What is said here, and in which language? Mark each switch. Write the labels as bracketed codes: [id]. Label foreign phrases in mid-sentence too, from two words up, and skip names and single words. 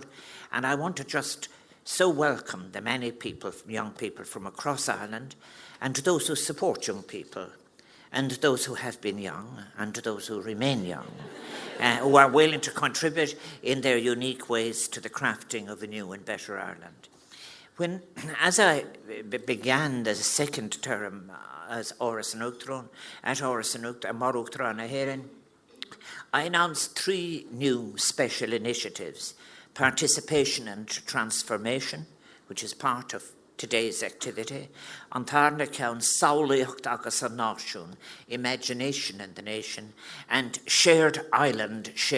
[en] And I want to just so welcome the many people, young people from across Ireland, and those who support young people, and those who have been young, and those who remain young, who are willing to contribute in their unique ways to the crafting of a new and better Ireland. As I began the second term as Áras an Uachtaráin, at Áras an Uachtaráin a Héireann, I announced 3 new special initiatives: participation and transformation, which is part of today's activity, an Tarna Count Saolaíocht agus an Náisiún, imagination in the nation, and shared Ireland,